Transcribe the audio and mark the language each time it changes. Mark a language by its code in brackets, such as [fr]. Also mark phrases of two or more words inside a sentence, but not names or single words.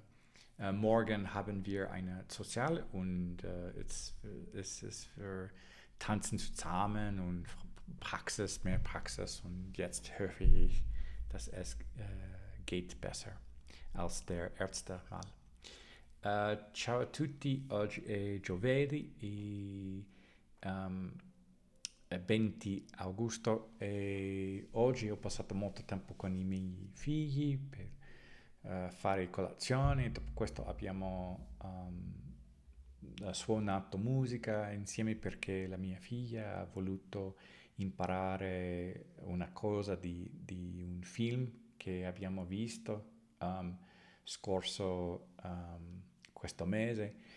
[de] Morgen haben wir eine Sozial und es ist für Tanzen zusammen und mehr Praxis und jetzt hoffe ich, dass es geht besser als der erste Mal. [it] Ciao a tutti, oggi è giovedì e 20 augusto e oggi ho passato molto tempo con i miei figli per fare colazione. Dopo questo abbiamo suonato musica insieme perché la mia figlia ha voluto imparare una cosa di un film che abbiamo visto scorso questo mese.